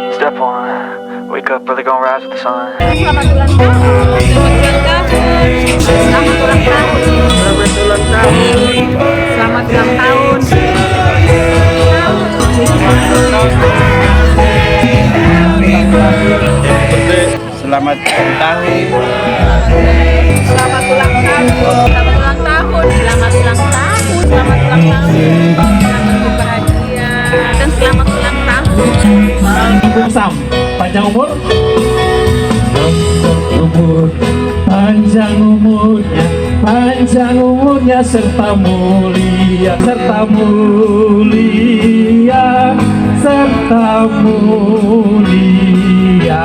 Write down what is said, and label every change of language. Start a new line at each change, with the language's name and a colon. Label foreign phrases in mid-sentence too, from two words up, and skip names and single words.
English: Step one, wake up early, gonna rise with the sun.
Indonesian: Selamat ulang tahun. Selamat ulang tahun. Selamat ulang tahun. Selamat ulang tahun. Selamat ulang tahun. Selamat ulang tahun. Selamat ulang tahun. Selamat ulang tahun. Selamat ulang tahun. Selamat berbahagia dan selamat ulang tahun. Sam, panjang umur, panjang umurnya, panjang umurnya serta mulia, serta mulia, serta mulia.